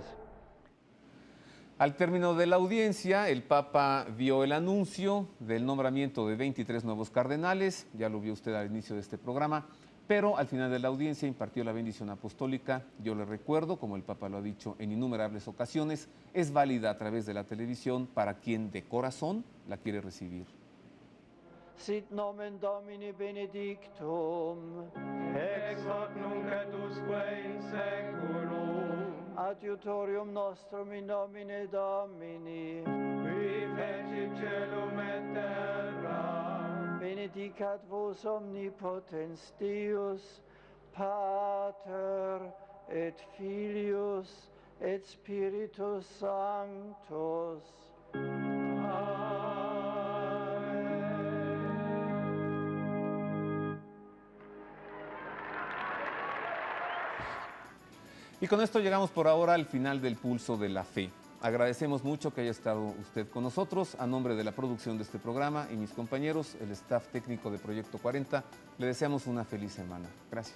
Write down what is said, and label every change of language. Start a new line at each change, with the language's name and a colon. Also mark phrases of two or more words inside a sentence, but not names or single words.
Spanish: Al término de la audiencia, el Papa dio el anuncio del nombramiento de 23 nuevos cardenales, ya lo vio usted al inicio de este programa, pero al final de la audiencia impartió la bendición apostólica. Yo le recuerdo, como el Papa lo ha dicho en innumerables ocasiones, es válida a través de la televisión para quien de corazón la quiere recibir.
Latin: Sit nomen Domini benedictum, ex hoc nunc et usque in seculum, adiutorium nostrum in nomine Domini, qui fecit caelum et terra, benedicat vos omnipotens Deus, Pater et Filius et Spiritus Sanctus.
Spanish: Y con esto llegamos por ahora al final del Pulso de la Fe. Agradecemos mucho que haya estado usted con nosotros. A nombre de la producción de este programa y mis compañeros, el staff técnico de Proyecto 40, le deseamos una feliz semana.